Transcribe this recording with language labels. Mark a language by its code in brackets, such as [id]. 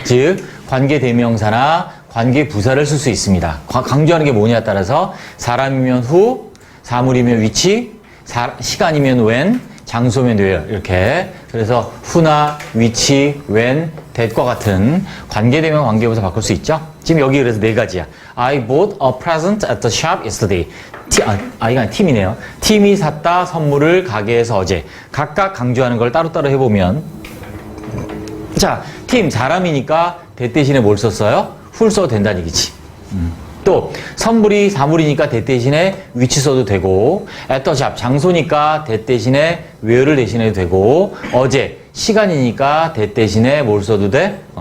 [ko] 즉, 관계대명사나 관계부사를 쓸 수 있습니다. 강조하는 게 뭐냐에 따라서, 사람이면 who, 사물이면 which, 시간이면 when, 장소면 where 이렇게 그래서 who나 which, when, that과 같은 관계대명 관계부사 바꿀 수 있죠. 지금 여기 그래서 네 가지야. [en] I bought a present at the shop yesterday. [ko] 이가 아니라 팀이네요. 팀이 샀다 선물을 가게에서 어제. 각각 강조하는 걸 따로따로 해보면 자, 팀 사람이니까 that 대신에 뭘 썼어요? who를 써도 된다는 얘기지. 또 선물이 사물이니까 that 대신에 which 써도 되고 [en] at the shop [ko] 장소니까 that 대신에 where를 대신해도 되고 어제 시간이니까 that 대신에 뭘 써도 돼?